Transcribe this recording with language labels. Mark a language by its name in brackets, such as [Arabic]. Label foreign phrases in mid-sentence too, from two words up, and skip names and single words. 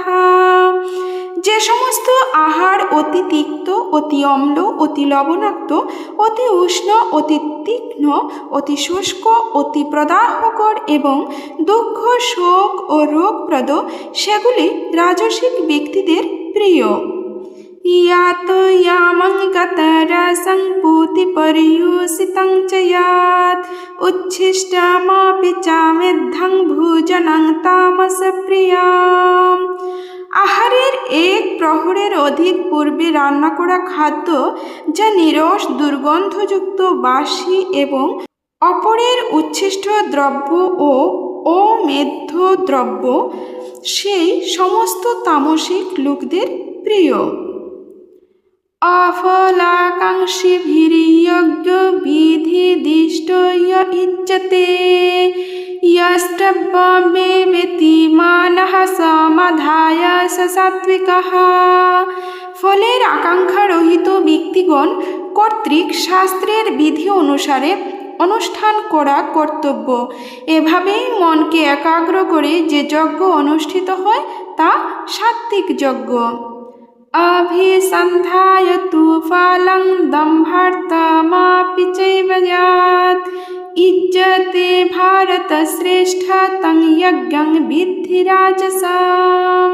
[Bangla] যে সমস্ত আহার অতি তিক্ত, অতি অম্ল, অতি লবণাক্ত, অতি উষ্ণ, অতি তীক্ষ্ণ, অতি শুষ্ক, অতি প্রদাহকর এবং দুঃখ, শোক ও রোগপ্রদ, সেগুলি রাজসিক ব্যক্তিদের প্রিয়। [Sanskrit] ইয়াত ইয়ামং গতরসং পুতিপর্যুষিতং চ ইয়াত উচ্ছিষ্টমপি চামেদ্ধং ভোজনং তামসপ্রিয়ম। [Bangla] আহারের এক প্রহরের অধিক পূর্বে রান্না করা খাদ্য যা নিরস, দুর্গন্ধযুক্ত, বাসি এবং অপরের উচ্ছিষ্ট দ্রব্য ও অমেধ্য দ্রব্য, সেই সমস্ত তামসিক লোকদের প্রিয়। [Sanskrit] অফলাকাঙ্ক্ষিভির্যজ্ঞ বিধিদিষ্ট য় ইচ্যতে यष्टव्यमेवेति मानः समाधाय स सात्विकः [Bangla] ফলের আকাঙ্ক্ষা রহিত ব্যক্তিগণ কর্তৃক শাস্ত্রের বিধি অনুসারে অনুষ্ঠান করা কর্তব্য। এভাবেই মনকে একাগ্র করে যে যজ্ঞ অনুষ্ঠিত হয় তা সাত্ত্বিক যজ্ঞ। [Sanskrit] অভিসন্ধায় তু ফলং দম্ভার্থমাপি চৈব ইয়াৎ ইজ্জতে ভারত শ্রেষ্ঠ তং যজ্ঞং বিদ্ধি রাজসাম।